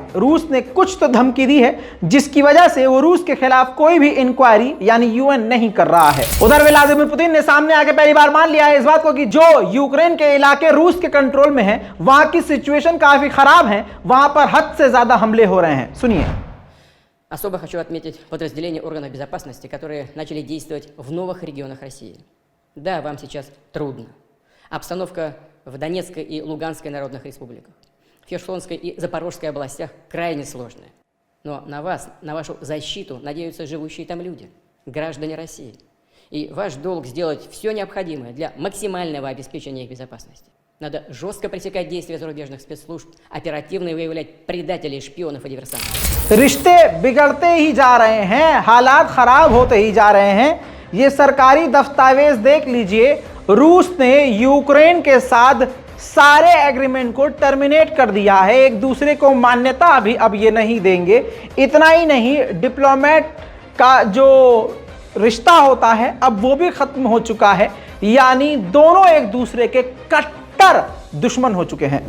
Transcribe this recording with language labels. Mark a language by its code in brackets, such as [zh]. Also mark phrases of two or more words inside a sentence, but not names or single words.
[hi] रूस ने कुछ तो धमकी दी है जिसकी वजह से वो रूस के खिलाफ कोई भी इंक्वायरी यानी यूएन नहीं कर रहा है। उधर व्लादिमीर पुतिन ने सामने आके पहली बार मान लिया है इस बात को कि जो यूक्रेन के इलाके रूस के कंट्रोल में है वहां की सिचुएशन काफी खराब है, वहां पर हद से ज्यादा हमले हो रहे हैं। सुनिए। [ru] Особо хочу отметить подразделения органов безопасности, которые начали действовать в новых регионах России. Да, вам сейчас трудно. Обстановка в Донецкой и Луганской народных республиках, в Херсонской и Запорожской областях крайне сложная. Но на вас, на вашу защиту надеются живущие там люди, граждане России. И ваш долг сделать все необходимое для максимального обеспечения их безопасности. Надо жестко пресекать действия зарубежных спецслужб, оперативно выявлять предателей, шпионов и диверсантов. [hi] रिश्ते बिगड़ते ही जा रहे हैं, हालात खराब होते ही जा रहे हैं। ये सरकारी दस्तावेज देख लीजिए। रूस ने यूक्रेन के साथ सारे एग्रीमेंट को टर्मिनेट कर दिया है। एक दूसरे को मान्यता अभी अब ये नहीं देंगे। इतना ही नहीं, डिप्लोमेट का जो रिश्ता होता है अब वो भी खत्म हो चुका है, यानी दोनों एक दूसरे के कट्टर दुश्मन हो चुके हैं।